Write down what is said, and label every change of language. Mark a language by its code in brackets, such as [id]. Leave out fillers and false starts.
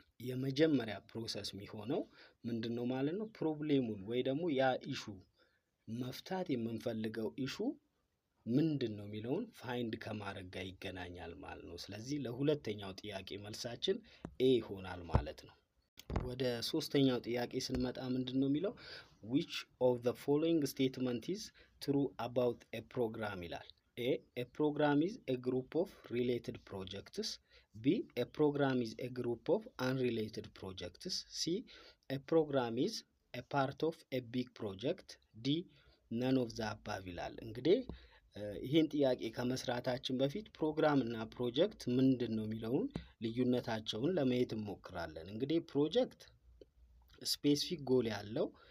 [am] የመጀመሪያ ፕሮሰስ የሚሆነው ምንድነው ማለት ነው፣ ፕሮብሌሙን ወይ ደግሞ ያ ኢሹ መፍታት የምንፈልገው ኢሹ ምንድን ነው የሚለውን ፋይንድ ከማድረግ ጋር ይገናኛል ማለት ነው። ስለዚህ ለሁለተኛው ጥያቄ መልሳችን ኤ ይሆናል ማለት ነው። ወደ ሶስተኛው ጥያቄ ስንመጣ ምንድን ነው የሚለው [en] which of the following statement is true about a program [am] ይላል። [en] a program is a group of related projects. b a program is a group of unrelated projects. c a program is a part of a big project. d none of the above [am] ይላል። እንግዲህ ይህን ጥያቄ ከመስራታችን በፊት ፕሮግራም እና ፕሮጀክት ምንድን ነው የሚለውን ልዩነታቸውን ለማየት እንሞክራለን። እንግዲህ ፕሮጀክት ስፔሲፊክ ጎል ያለው